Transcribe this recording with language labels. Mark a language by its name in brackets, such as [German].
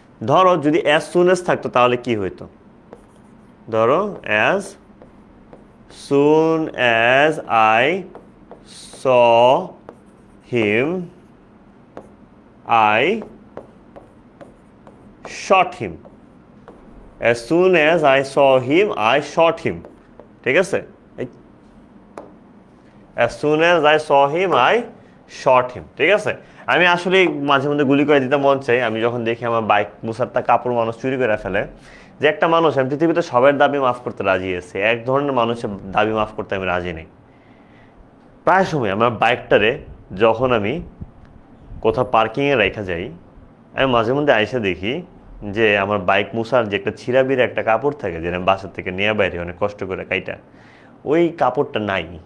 [Bangla] ধরো যদি [English] As soon as থাকতো তাহলে কি হইতো? ধরো as soon as I saw him I shot him. As soon as I saw him, I shot him. [Bangla] ঠিক আছে? [English] As soon as I saw him, I shot him. [Bangla] ঠিক আছে? আমি আসলে মাঝে মধ্যে গুলি করে দিতে মন চাই। আমি যখন দেখি আমার বাইক মুসারটা কাপড় মানুষ চুরি করে ফেলে, যে একটা মানুষ, আমি পৃথিবীতে সবার দাবি মাফ করতে রাজি আছি, এক ধরনের মানুষের দাবি মাফ করতে আমি রাজি নেই। প্রায় সময় আমার বাইকটারে যখন আমি কোথাও পার্কিংয়ে রেখে যাই, আমি মাঝে মধ্যে আইসা দেখি যে আমার বাইক মুসার যে একটা ছিঁড়াবির একটা কাপড় থাকে, যেটা আমি বাসার থেকে নিয়ে বাইরে অনেক কষ্ট করে কাইটা, ওই কাপড়টা নাই।